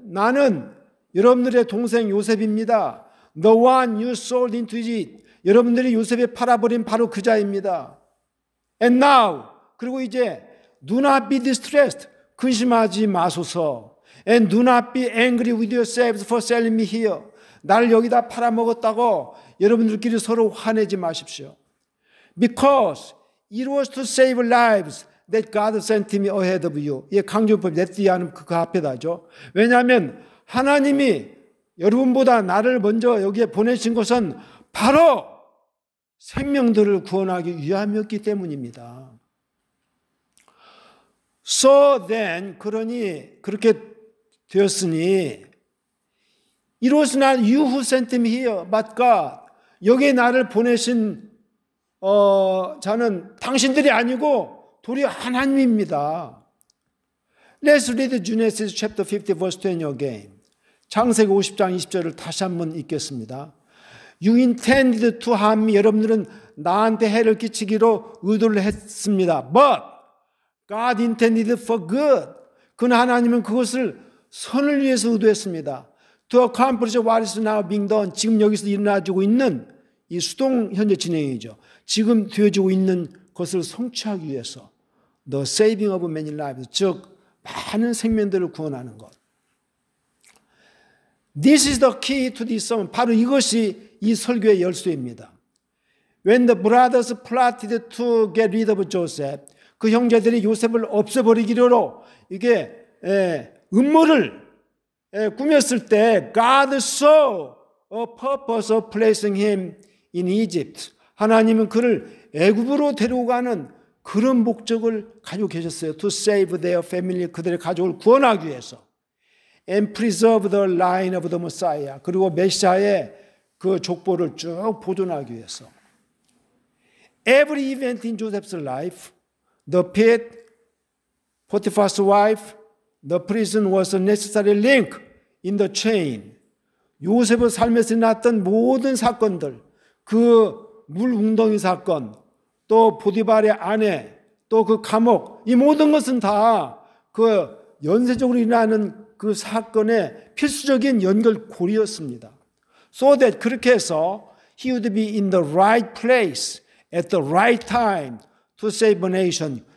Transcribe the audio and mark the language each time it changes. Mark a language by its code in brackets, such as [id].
[ko] 나는 여러분들의 동생 요셉입니다. [en] The one you sold into Egypt. [ko] 여러분들이 요셉에 팔아버린 바로 그 자입니다. [en] And now. [ko] 그리고 이제 [en] do not be distressed. [ko] 근심하지 마소서. [en] And do not be angry with yourselves for selling me here. [ko] 나를 여기다 팔아먹었다고 여러분들끼리 서로 화내지 마십시오. [en] Because it was to save lives that God sent me ahead of you. [ko] 이 강조법 넷디아는 그 앞에다죠. 왜냐하면 하나님이 여러분보다 나를 먼저 여기에 보내신 것은 바로 생명들을 구원하기 위함이었기 때문입니다. [en] So then, [ko] 그러니 그렇게 되었으니 [en] It was not you who sent me here, but God. [ko] 여기에 나를 보내신 자는 당신들이 아니고 도리어 하나님입니다. [en] Let's read Genesis chapter 50 verse 20 again. [ko] 창세기 50장 20절을 다시 한번 읽겠습니다. [en] You intended to harm me. [ko] 여러분들은 나한테 해를 끼치기로 의도를 했습니다. [en] But God intended for good. [ko] 그러나 하나님은 그것을 선을 위해서 의도했습니다. [en] To accomplish what is now being done. [ko] 지금 여기서 일어나지고 있는 이 수동 현재 진행이죠. 지금 되어지고 있는 것을 성취하기 위해서 [en] The saving of many lives. [ko] 즉 많은 생명들을 구원하는 것. [en] This is the key to this sermon. [ko] 바로 이것이 이 설교의 열쇠입니다. [en] When the brothers plotted to get rid of Joseph. [ko] 그 형제들이 요셉을 없애버리기로 이게 음모를 꾸몄을 때 [en] God saw a purpose of placing him in Egypt. [ko] 하나님은 그를 애굽으로 데리고 가는 그런 목적을 가지고 계셨어요. [en] To save their family. [ko] 그들의 가족을 구원하기 위해서. [en] And preserve the line of the Messiah. [ko] 그리고 메시아의 그 족보를 쭉 보존하기 위해서. [en] Every event in Joseph's life, the pit, Potiphar's wife, the prison was a necessary link in the chain. [ko] 요셉의 삶에서 일어났던 모든 사건들, 그 물웅덩이 사건, 또 보디발의 아내, 또 그 감옥, 이 모든 것은 다 그 연쇄적으로 일어나는 그 사건의 필수적인 연결고리였습니다. [en] So that [ko] 그렇게 해서 [en] he would be in the right place at the right time to save a nation.